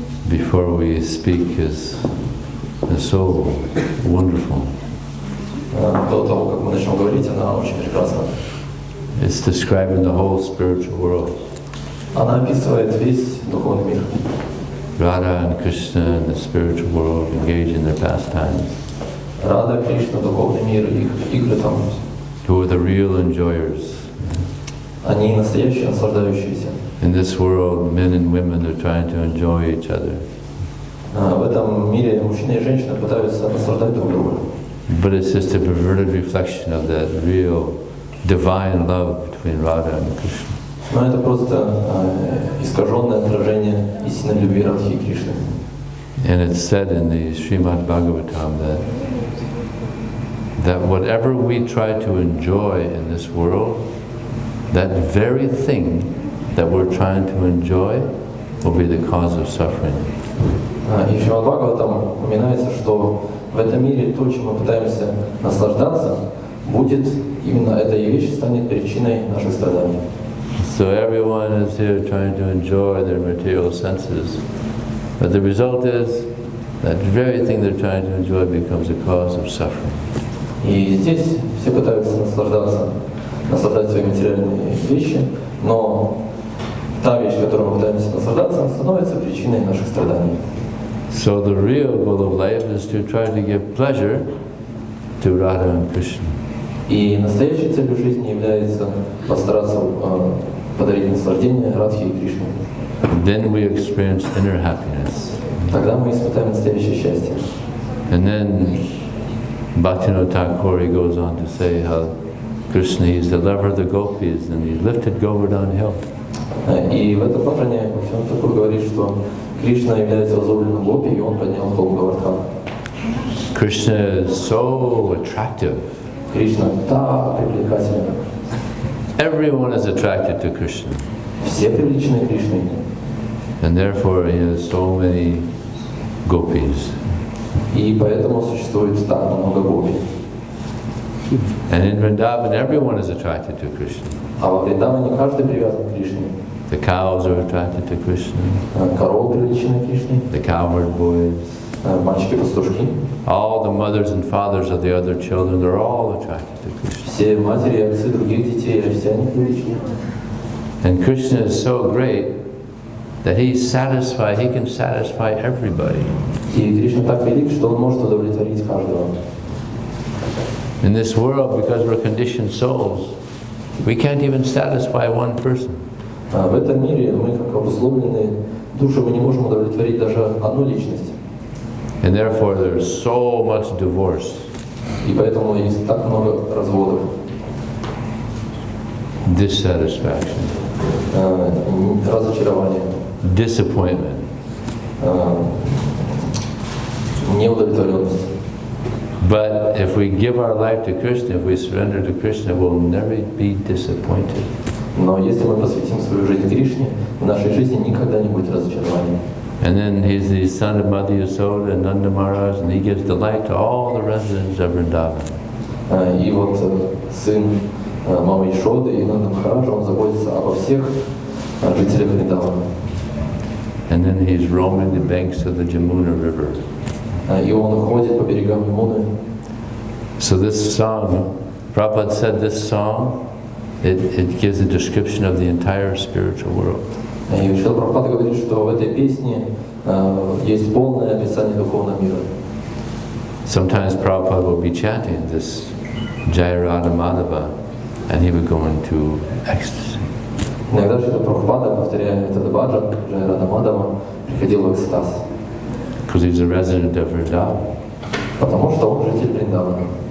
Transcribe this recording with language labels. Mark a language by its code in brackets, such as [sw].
[en] before we speak is so wonderful. [ru] До того, как мы начнем говорить, она очень прекрасна. [en] It's describing the whole spiritual world. [ru] Она описывает весь духовный мир. [en] Radha and Krishna and the spiritual world engage in their pastimes. [ru] Рада, Кришна, духовный мир, их игры там. [en] Who are the real enjoyers? [ru] Они настоящие наслаждающиеся. [en] In this world, men and women are trying to enjoy each other. [ru] В этом мире мужчины и женщины пытаются наслаждать друг друга. [en] But it's just a perverted reflection of that real divine love between Radha and Krishna. [ru] Но это просто искаженное отражение истинной любви Радхи и Кришны. [en] And it's said in the Srimad Bhagavatam that whatever we try to enjoy in this world, that very thing that we're trying to enjoy will be the cause of suffering. [ru] И в Шримад Бхагаватам упоминается, что в этом мире то, чем мы пытаемся наслаждаться, будет именно эта вещь станет причиной наших страданий. [en] So everyone is here trying to enjoy their material senses, but the result is that very thing they're trying to enjoy becomes a cause of suffering. [ru] И здесь все пытаются наслаждать свои материальные вещи, но та вещь, которой мы пытаемся наслаждаться, становится причиной наших страданий. [en] So the real goal of life is to try to give pleasure to Radha and Krishna. [ru] И настоящей целью жизни является постараться подарить наслаждение Радхи и Кришне. [en] Then we experience inner happiness. [ru] Тогда мы испытаем настоящее счастье. [en] And then Bhaktivinoda Thakur, he goes on to say how Krishna is the lover of the gopis and he lifted Govardhan hill. [ru] И в этом положении Бхактивinoda Тхакур говорит, что Кришна является возлюбленным гопи, и он поднял холм Говардхана. [en] Krishna is so attractive. [ru] Кришна так привлекательна. [en] Everyone is attracted to Krishna. [ru] Все привлечены Кришной. [en] And therefore he has so many gopis. [ru] И поэтому существует так много гопи. [en] And in Vrindavan everyone is attracted to Krishna. [ru] А во Вриндаване каждый привязан к Кришне. [en] The cows are attracted to Krishna. [ru] Коровы привлечены Кришной. [en] The cowherd boys. [ru] Мальчики-пастушки. [en] All the mothers and fathers of the other children, they're all attracted to Krishna. [ru] Все матери и отцы других детей, все они привлечены. [en] And Krishna is so great that he can satisfy everybody. [ru] И Кришна так велик, что он может удовлетворить каждого. [en] In this world, because we're conditioned souls, we can't even satisfy one person. [ru] В этом мире мы, как обусловленные души, мы не можем удовлетворить даже одну личность. [en] And therefore there's so much divorce. [ru] И поэтому есть так много разводов. [en] Dissatisfaction. [ru] Разочарование. [en] Disappointment. [ru] Неудовлетворенность. [en] But if we give our life to Krishna, if we surrender to Krishna, we'll never be disappointed. [ru] Но если мы посвятим свою жизнь Кришне, в нашей жизни никогда не будет разочарования. [en] And then he's the son of Mother Yasoda and Nanda Maharaj, and he gives delight to all the residents of Vrindavan. [ru] И вот сын мамы Ишоды и Нанда Махараджа, он заботится обо всех жителях Вриндавана. [en] And then he's roaming the banks of the Jamuna River. [ru] И он ходит по берегам Ямуны. [en] So this song, Prabhupada said this song, it gives a description of the entire spiritual world. [ru] И Шрила Прабхупада говорит, что в этой песне есть полное описание духовного мира. [en] Sometimes Prabhupada will be chanting this Jai Radha Madhava, and he would go into ecstasy. [ru] Иногда Шрила Прабхупада, повторяя этот баджан, Джай Рада Мадхава, приходил в экстаз. [en] Because he's a resident of Vrindavan. [ru] Потому что он житель Вриндавана.